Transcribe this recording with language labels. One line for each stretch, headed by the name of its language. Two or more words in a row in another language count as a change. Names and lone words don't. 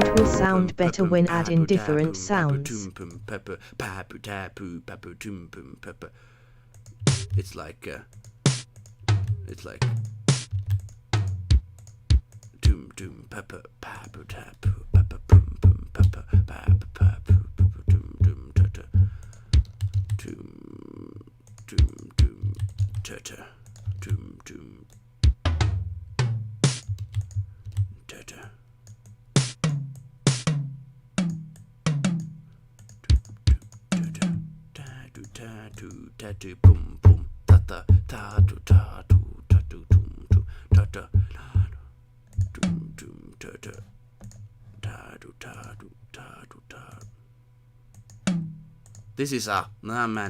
English: It will sound better when adding different sounds. It's like doom doom pepper papu tapu pepper pum pum pepper papu papu doom doom tata doom doom doom tata doom doom tata. Tatu tatu boom boom tata tatu tatu tatu tum tum tata tum tum tata tatu tatu tatu tatu. This is man.